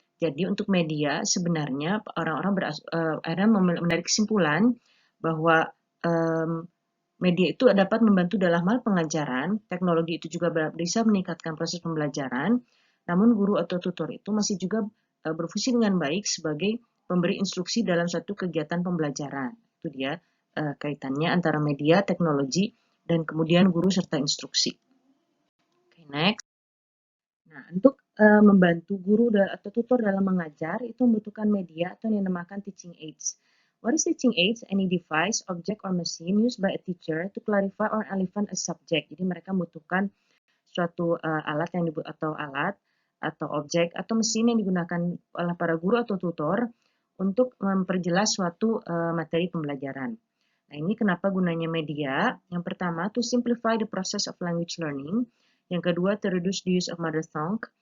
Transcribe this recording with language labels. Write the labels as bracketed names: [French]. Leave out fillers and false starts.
[Indonesian] Jadi untuk media sebenarnya orang-orang akhirnya menarik kesimpulan bahwa media itu dapat membantu dalam hal pengajaran, teknologi itu juga bisa meningkatkan proses pembelajaran, namun guru atau tutor itu masih juga berfungsi dengan baik sebagai pemberi instruksi dalam suatu kegiatan pembelajaran. Itu dia kaitannya antara media, teknologi, dan kemudian guru serta instruksi. Oke, next. Nah, untuk membantu guru atau tutor dalam mengajar itu membutuhkan media atau yang dinamakan teaching aids. [English] What is teaching aids? Any device, object, or machine used by a teacher to clarify or elevate a subject. [Indonesian] Jadi mereka membutuhkan suatu alat atau objek atau mesin yang digunakan oleh para guru atau tutor untuk memperjelas suatu materi pembelajaran. Nah, ini kenapa gunanya media? Yang pertama, [English] to simplify the process of language learning. [Indonesian] Yang kedua, [English] to reduce the use of mother tongue.